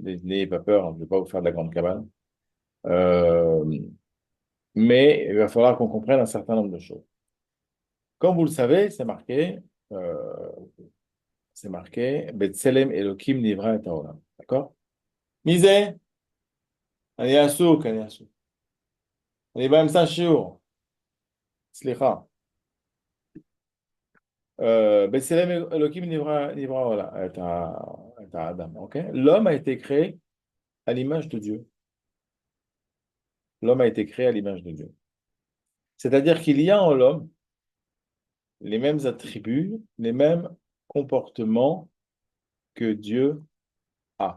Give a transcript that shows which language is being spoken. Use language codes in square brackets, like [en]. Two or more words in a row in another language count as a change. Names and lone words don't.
[fr] N'ayez pas peur, hein, je ne vais pas vous faire de la grande cabane. Euh, mais il va falloir qu'on comprenne un certain nombre de choses. Comme vous le savez, euh, c'est marqué, [he] בצלם אלוהים נברא את העולם. [fr] D'accord? Misé, [he] אני עסוק, אני עסוק. אני באמצע שיעור, סליחה. בצלם אלוקים נברא העולם, את האדם, ok? [fr] L'homme a été créé à l'image de Dieu. L'homme a été créé à l'image de Dieu. C'est-à-dire qu'il y a en l'homme les mêmes attributs, les mêmes comportements que Dieu a.